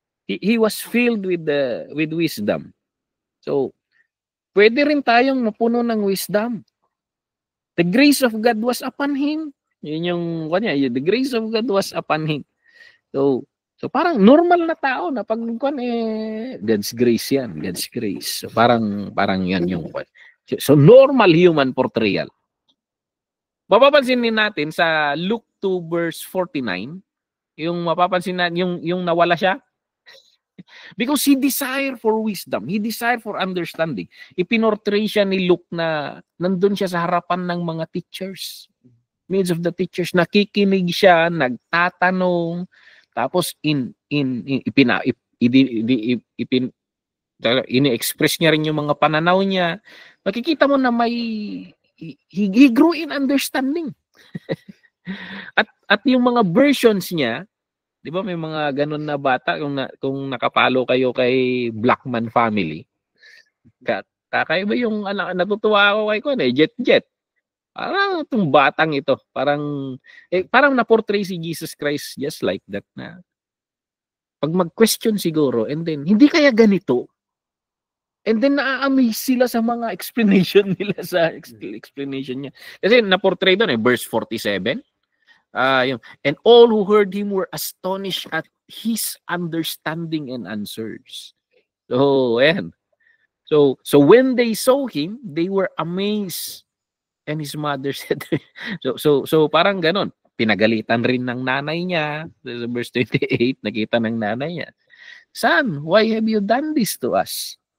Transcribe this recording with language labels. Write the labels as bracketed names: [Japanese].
[English] He was filled with wisdom. [Filipino] So, pwede rin tayong mapuno ng wisdom. [English] The grace of God was upon him. [Filipino] Yun yung kanya, [English] the grace of God was upon him. [Filipino] So parang normal na tao na pag God's grace yan, God's grace. So parang yan yung so normal human portrayal. Mapapansin din natin sa Luke 2 verse 49, yung mapapansin natin yung nawala siya. [English] Because he desired for wisdom. He desired for understanding. [Filipino] Ipinortray siya ni Luke na nandun siya sa harapan ng mga teachers. [English] Midst of the teachers. [Filipino] Nakikinig siya, nagtatanong, tapos ini-express niya rin yung mga pananaw niya. Makikita mo na [English] he grew in understanding. [Filipino] at yung mga versions niya, di ba may mga ganun na bata kung nakapalo kayo kay Blackman Family. Kakaiba yung natutuwa ako kay Jet. Parang itong batang ito, parang na-portray si Jesus Christ [English] just like that [Filipino] na pag mag-question siguro and then hindi kaya ganito. And then na-amaze sila sa mga explanation nila sa explanation niya. Kasi na-portray doon verse 47. [English] And all who heard him were astonished at his understanding and answers. So, ayan. So when they saw him, they were amazed. And his mother said, so parang ganon. [Filipino] Pinagalitan rin ng nanay niya. Verse 28, nakita ng nanay niya. [English] Son, why have you done this to us?